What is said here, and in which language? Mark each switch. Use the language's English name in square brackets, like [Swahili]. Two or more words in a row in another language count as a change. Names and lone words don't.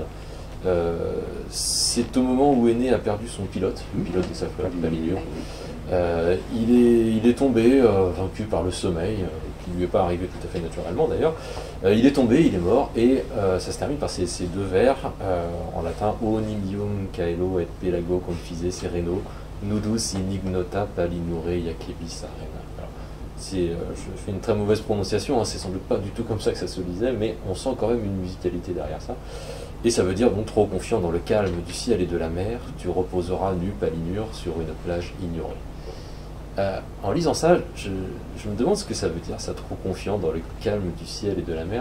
[French] C'est au moment où Énée a perdu son pilote, le pilote de sa flotte, Palinure. Il est tombé, vaincu par le sommeil, qui ne lui est pas arrivé tout à fait naturellement d'ailleurs. Il est tombé, il est mort, et ça se termine par ces deux vers en latin: [Latin] O nimium caelo et pelago confise sereno, nudus in ignota palinure iacebis arena. [French] Alors, je fais une très mauvaise prononciation, hein, c'est sans doute pas du tout comme ça que ça se lisait, mais on sent quand même une musicalité derrière ça. Et ça veut dire donc: trop confiant dans le calme du ciel et de la mer, tu reposeras nu Palinure sur une plage ignorée. En lisant ça, je me demande ce que ça veut dire, ça, trop confiant dans le calme du ciel et de la mer.